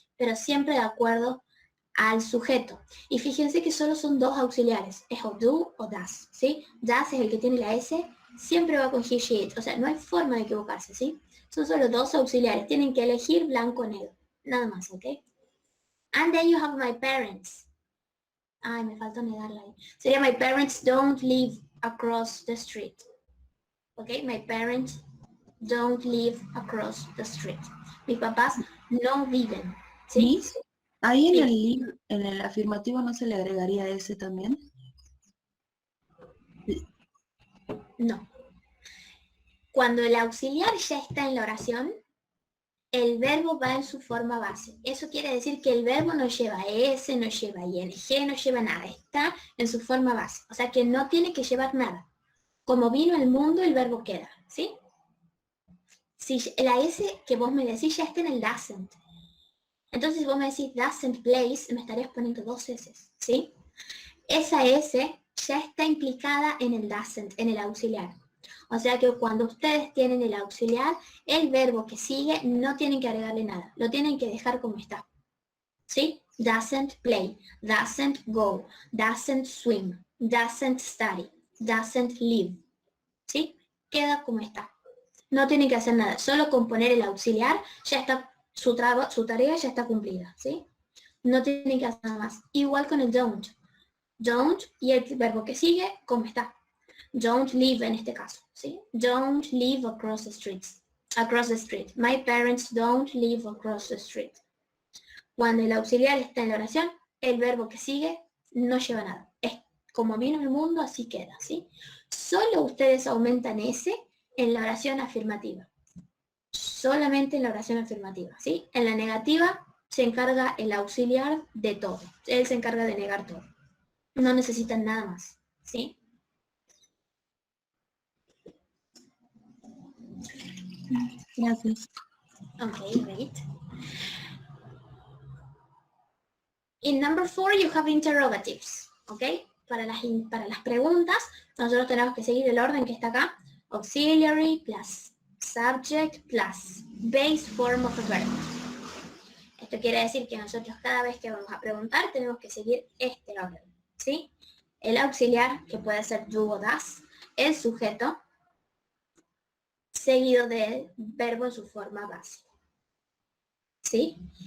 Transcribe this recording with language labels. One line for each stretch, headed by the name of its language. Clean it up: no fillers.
Spanish: Pero siempre de acuerdo al sujeto. Y fíjense que solo son dos auxiliares, es o do o does, ¿sí? Does es el que tiene la S, siempre va con he, she, it, o sea, no hay forma de equivocarse, ¿sí? Son solo dos auxiliares, tienen que elegir blanco o negro, nada más, ¿ok?
English: And then you have my parents.
Spanish: Ay, me falta negarla ahí. Sería
English: my parents don't live across the street. ¿Ok? My parents don't live across the street.
Spanish: Mis papás no viven. ¿Sí? ¿Sí? Ahí Sí. en el afirmativo no se le agregaría ese también. No. Cuando el auxiliar ya está en la oración, el verbo va en su forma base. Eso quiere decir que el verbo no lleva S, no lleva ING, no lleva nada. Está en su forma base. O sea que no tiene que llevar nada. Como vino al mundo, el verbo queda, ¿sí? Si la S que vos me decís ya está en el doesn't. Entonces si vos me decís
English: doesn't place,
Spanish: me estarías poniendo dos S, ¿sí? Esa S ya está implicada en el doesn't, en el auxiliar. O sea que cuando ustedes tienen el auxiliar, el verbo que sigue no tienen que agregarle nada. Lo tienen que dejar como está. ¿Sí?
English: Doesn't play, doesn't go, doesn't swim, doesn't study, doesn't live.
Spanish: ¿Sí? Queda como está. No tienen que hacer nada. Solo con poner el auxiliar, ya está, su tarea ya está cumplida. ¿Sí? No tienen que hacer nada más. Igual con el don't. Don't y el verbo que sigue, como está.
English: Don't live
Spanish: en este caso, ¿sí?
English: Don't live across the streets. Across the street. My parents don't live across the street.
Spanish: Cuando el auxiliar está en la oración, el verbo que sigue no lleva nada. Es como vino el mundo, así queda, ¿sí? Solo ustedes aumentan ese en la oración afirmativa. Solamente en la oración afirmativa, ¿sí? En la negativa se encarga el auxiliar de todo. Él se encarga de negar todo. No necesitan nada más, ¿sí? Gracias.
English: Okay, great. In number 4 you have interrogatives, okay?
Spanish: Para las preguntas, nosotros tenemos que seguir el orden que está acá.
English: Auxiliary plus subject plus base form of a verb.
Spanish: Esto quiere decir que nosotros cada vez que vamos a preguntar tenemos que seguir este orden, ¿sí? El auxiliar, que puede ser do o das, el sujeto, seguido del verbo en su forma base. ¿Sí?